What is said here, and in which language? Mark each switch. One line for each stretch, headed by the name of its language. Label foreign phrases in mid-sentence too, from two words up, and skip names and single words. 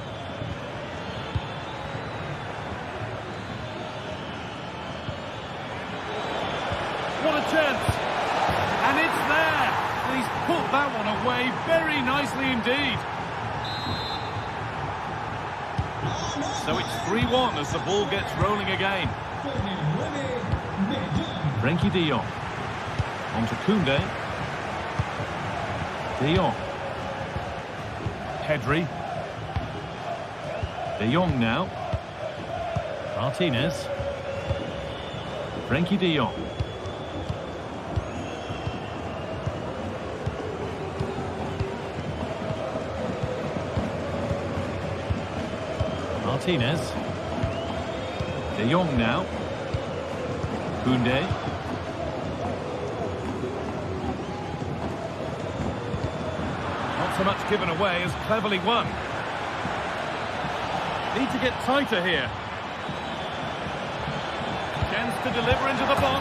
English: What a chance! And it's there! And he's put that one away very nicely indeed. So it's 3-1 as the ball gets rolling again. Frenkie de Jong. On to Koundé. De Jong. Pedri. De Jong now. Martinez. Frenkie de Jong. Martinez. De Jong now. Koundé. Not so much given away as cleverly won. Need to get tighter here. Chance to deliver into the box.